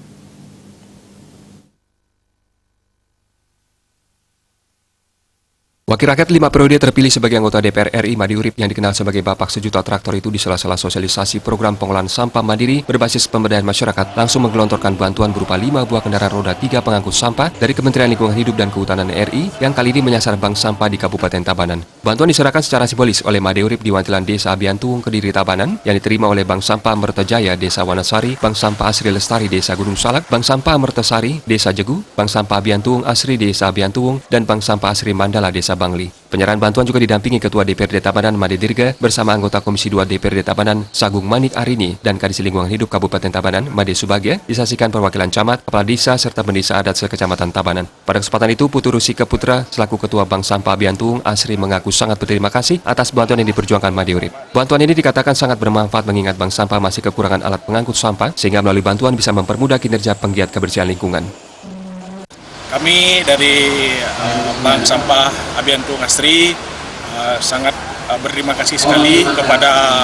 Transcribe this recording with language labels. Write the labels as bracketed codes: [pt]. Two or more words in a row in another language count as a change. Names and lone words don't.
[id] Wakil rakyat 5 periode terpilih sebagai anggota DPR RI Imade Urip yang dikenal sebagai Bapak Sejuta Traktor itu di sela-sela sosialisasi program pengolahan sampah mandiri berbasis pemberdayaan masyarakat langsung menggelontorkan bantuan berupa 5 buah kendaraan roda 3 pengangkut sampah dari Kementerian Lingkungan Hidup dan Kehutanan RI yang kali ini menyasar bank sampah di Kabupaten Tabanan. Bantuan diserahkan secara simbolis oleh Imade Urip di Wantilan Desa Abiantuung, Kediri, Tabanan yang diterima oleh Bank Sampah Mertajaya Desa Wanasari, Bank Sampah Asri Lestari Desa Gunung Salak, Bank Sampah Mertasari Desa Jegu, Bank Sampah Abiantuung Asri Desa Abiantuung, dan Bank Sampah Asri Mandala Desa Bangli. Penyerahan bantuan juga didampingi Ketua DPRD Tabanan Made Dirga bersama anggota Komisi 2 DPRD Tabanan Sagung Manik Arini dan Kadis Lingkungan Hidup Kabupaten Tabanan Made Subagya, disaksikan perwakilan camat, kepala desa serta pendesa adat sekecamatan Tabanan. Pada kesempatan itu, Putu Rusika Putra selaku Ketua Bank Sampah Abiantuung Asri mengaku sangat berterima kasih atas bantuan yang diperjuangkan Imade Urip. Bantuan ini dikatakan sangat bermanfaat mengingat bank sampah masih kekurangan alat pengangkut sampah sehingga melalui bantuan bisa mempermudah kinerja penggiat kebersihan lingkungan. Kami dari Bank Sampah Abiantuung Asri sangat berterima kasih sekali kepada